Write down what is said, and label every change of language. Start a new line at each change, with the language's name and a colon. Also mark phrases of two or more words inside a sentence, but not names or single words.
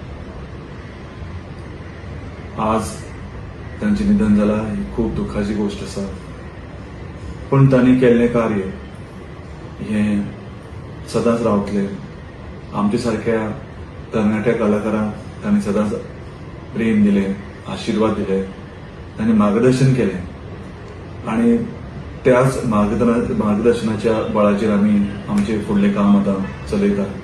Marathi: आज त्यांचे निधन झालं ही खूप दुःखाची गोष्ट असा.
Konkani: पण त्यांनी केल्लें कार्य हे सदांच रावतले. आमच्या सारख्या तरणाट्या कलाकारांक त्यांनी सदांच प्रेम दिले, आशीर्वाद दिले, त्यांनी मार्गदर्शन केले आणि त्याच मार्गदर्शनाच्या बळाचेर आमी आमचे फुडलें काम आतां चलयता.